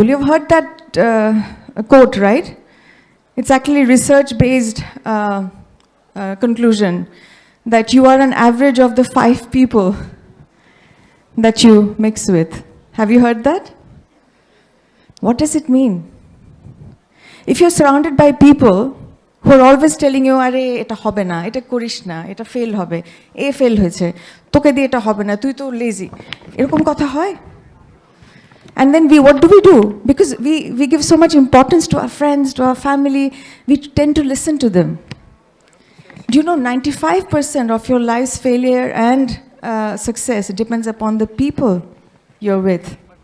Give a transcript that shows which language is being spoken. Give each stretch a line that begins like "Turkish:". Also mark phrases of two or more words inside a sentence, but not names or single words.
English: You've heard that quote, right? It's actually research-based conclusion that you are an average of the 5 people that you mix with. Have you heard that? What does it mean? If you're surrounded by people who are always telling you,
Bangla: "আরে এটা হবে না, এটা করিস না, এটা fail হবে, এ fail হয়েছে, তোকে দিয়ে এটা হবে না, তুই তো lazy," এরকম কথা হয়?
English: And then what do? Because we give so much importance to our friends, to our family, we tend to listen to them. Do you know 95% of your life's failure and success depends upon the people you're with.